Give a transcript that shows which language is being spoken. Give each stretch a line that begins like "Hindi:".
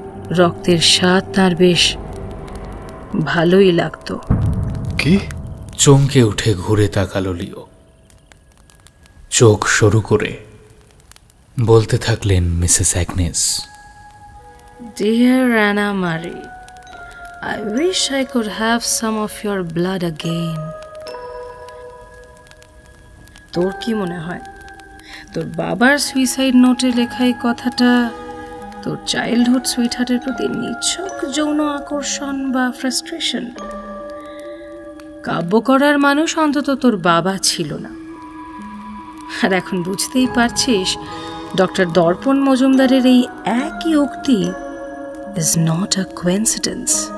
Bangla: রক্তের স্বাদ তার বেশ ভালোই লাগতো। কি? চমকে উঠে ঘুরে তাকালো লিও। চোখ সরু করে বলতে থাকলেন Mrs Agnes,
English: Dear Anna Marie, I wish I could have some of your blood again.
Bangla: তোর কি মনে হয় তোর বাবার সুইসাইড নোটে লেখা এই কথাটা তোর চাইল্ডহুড সুইটহার্টের প্রতি নিছক যৌন আকর্ষণ বা ফ্রাস্ট্রেশন? কাব্য করার মানুষ অন্তত তোর বাবা ছিল না। আর এখন বুঝতেই পারছিস ডক্টর দর্পণ মজুমদারের এই একই উক্তি
English: is not a coincidence.